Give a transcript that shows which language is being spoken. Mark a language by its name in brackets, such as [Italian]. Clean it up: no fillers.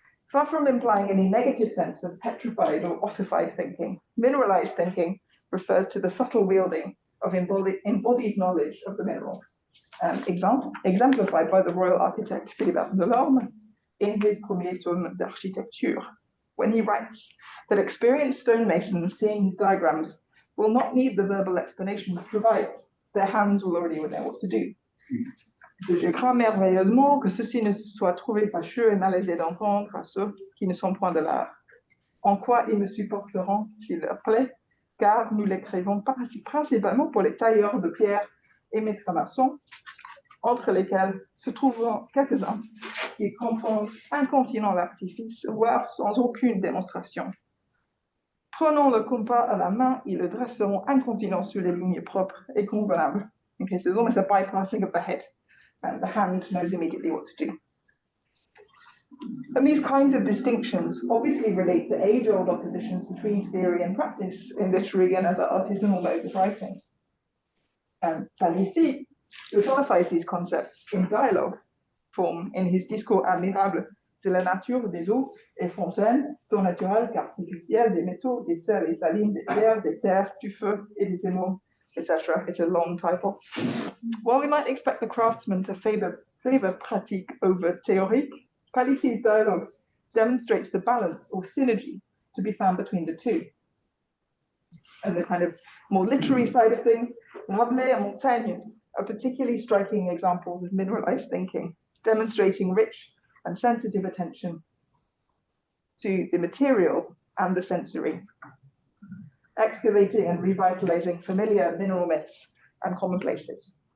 [English] Far from implying any negative sense of petrified or ossified thinking, mineralized thinking refers to the subtle wielding of embodied knowledge of the mineral, exemplified by the royal architect Philibert Delorme in his Premier Tome d'Architecture, when he writes that experienced stonemasons seeing his diagrams will not need the verbal explanations it provides. Their hands will already know what to do. [French] Je crois merveilleusement que ceci ne soit trouvé fâcheux et malaisé d'entendre à ceux qui ne sont point de l'art. En quoi ils me supporteront s'il leur plaît, car nous l'écrivons principalement pour les tailleurs de pierre et maîtres maçons, entre lesquels se trouveront quelques-uns qui comprennent incontinent l'artifice, voire sans aucune démonstration. Prenons le compas à la main et le dresseront incontinent sur les lignes propres et convenables. [English] Okay, so there's almost a bypassing of the head, and the hand knows immediately what to do. And these kinds of distinctions obviously relate to age-old oppositions between theory and practice in literary and other artisanal modes of writing. Palissy personifies these concepts in dialogue form in his Discours admirable de la nature des eaux et fontaines, tant naturelles qu'artificielles, des métaux, des sels et salines, des pierres, des terres, du feu et des émaux, etc. It's a long title. While we might expect the craftsman to favor pratique over théorique, Palissy's dialogue demonstrates the balance or synergy to be found between the two. And the kind of more literary side of things, Rabelais and Montaigne are particularly striking examples of mineralized thinking, demonstrating rich and sensitive attention to the material and the sensory, excavating and revitalizing familiar mineral myths and commonplaces.